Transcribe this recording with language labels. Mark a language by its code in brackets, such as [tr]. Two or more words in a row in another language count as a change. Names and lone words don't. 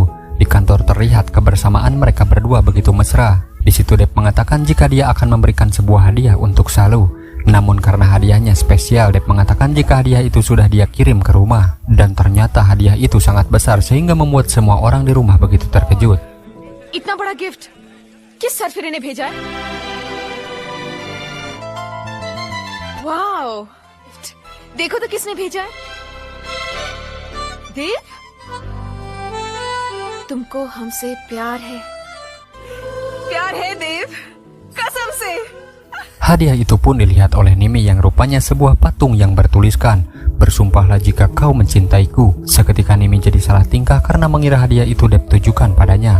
[id] Di kantor terlihat kebersamaan mereka berdua begitu mesra. Di situ Deb mengatakan jika dia akan memberikan sebuah hadiah untuk Salu. Namun karena hadiahnya spesial, Deb mengatakan jika hadiah itu sudah dia kirim ke rumah. Dan ternyata hadiah itu sangat besar sehingga membuat semua orang di rumah begitu terkejut. [hi] इतना बड़ा गिफ्ट किस सरफिरे ने भेजा है? वाओ, देखो तो किसने भेजा है? देव, तुमको हमसे प्यार है देव, कसम से। [id] Hadiah itu pun dilihat oleh Nimi yang rupanya sebuah patung yang bertuliskan, "Bersumpahlah jika kau mencintaiku." Seketika Nimi jadi salah tingkah karena mengira hadiah itu Deb tujukan padanya.